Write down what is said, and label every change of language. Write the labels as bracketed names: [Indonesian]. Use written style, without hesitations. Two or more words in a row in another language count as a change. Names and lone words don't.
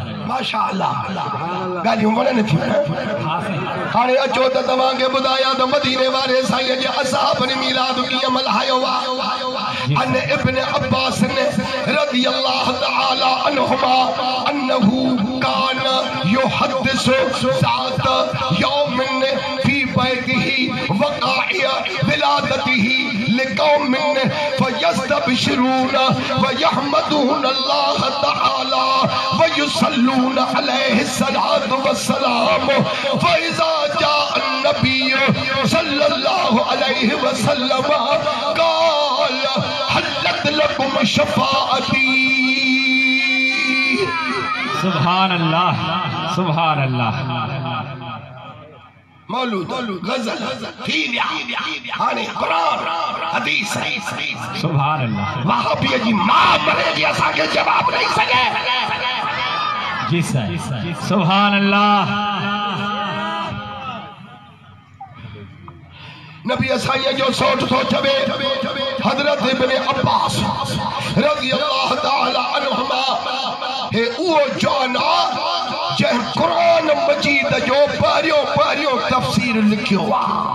[Arabic] ما شاء الله [Sindhi] ॻाल्हियूं वणनि थियूं हाणे अचो त तव्हांखे ॿुधायां त मदीने वारे साईं जे असहाबनि मीलाद कीअं मल्हायो आहे [Arabic] عن ابن عباس رضي الله تعالى عنهما أنه كان يحدث ذات يوم في بيته وقائع ولادته لقوم فيستبشرون ويحمدون الله تعالى ويصلون عليه الصلاة والسلام فإذا جاء النبي صلى الله عليه وسلم قال حلت لكم شفاعتي سبحان الله [Sindhi] मौलूद गजल थी विया हाणे कुरान हदीस [Arabic] سبحان الله [Sindhi] वहाबी जी मां मरे जी असांखे जवाब ॾेई सघे जी साईं [Arabic] سبحان الله [Sindhi] नबी साईं जो सोट थो चवे हज़रत इब्न अब्बास [Arabic] رضي الله تعالى عنهما [Sindhi] हे उहो जाना जंहिं कुरान मजीद जो पहिरियों तफ़सीर लिखियो आहे